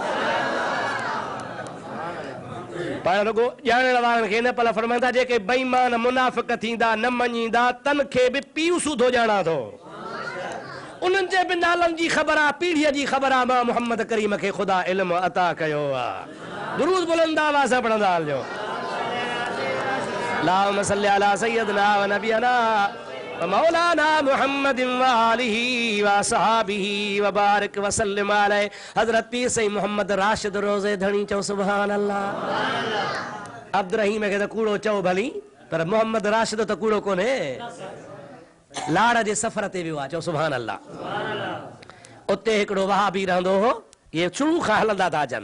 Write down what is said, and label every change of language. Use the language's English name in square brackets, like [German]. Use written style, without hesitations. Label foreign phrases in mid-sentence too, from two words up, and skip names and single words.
[Sindhi] पाण रुगो ॼाणण वारनि खे न पल फरमाईंदा जेके बेईमान मुनाफ़िक़ थींदा न मञींदा तन खे बि पीउ सूधो ॼाणा थो। उन्हनि जे बि नालनि जी ख़बर आहे, पीढ़ीअ जी ख़बर आहे। मां मोहम्मद करीम खे ख़ुदा इल्मु अता कयो आहे। दुरूद बुलंद आवाज़ सां पढ़ंदा हलिजो। [Arabic] اللهم صل على سيدنا ونبينا ومولانا محمد وآله وأصحابه وبارك وسلم عليه. [Sindhi] हज़रत पीर साईं मोहम्मद राशिद रोज़े धणी चओ [Arabic] سبحان الله. [Sindhi] अब्दुल रहीम खे त कूड़ो चओ भली, पर मोहम्मद राशिद त कूड़ो कोन्हे। लाड़ जे सफ़र ते वियो आहे, चओ [Arabic] سبحان الله. [Sindhi] उते हिकिड़ो वहाबी रहंदो हो, इहे शुरू खां हलंदा था अचनि।